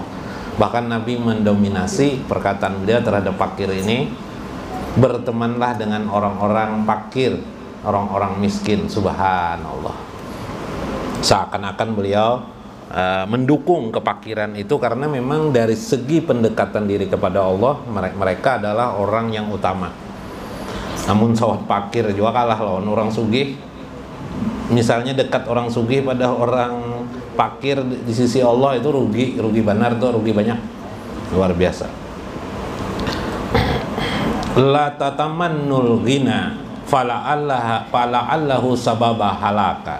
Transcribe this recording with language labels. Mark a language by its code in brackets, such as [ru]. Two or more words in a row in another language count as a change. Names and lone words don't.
[id] Bahkan Nabi mendominasi perkataan beliau terhadap fakir ini, bertemanlah dengan orang-orang fakir, orang-orang miskin. Subhanallah. Seakan-akan beliau mendukung kefakiran itu karena memang dari segi pendekatan diri kepada Allah, mereka adalah orang yang utama. [bjn] Namun sawat fakir juga kalah lawan orang sugih. Misalnya dekat orang sugih pada orang fakir di sisi Allah itu rugi benar tuh, rugi banyak, luar biasa. [ar] La tatamannul ghina fala'allahu sababa halaka.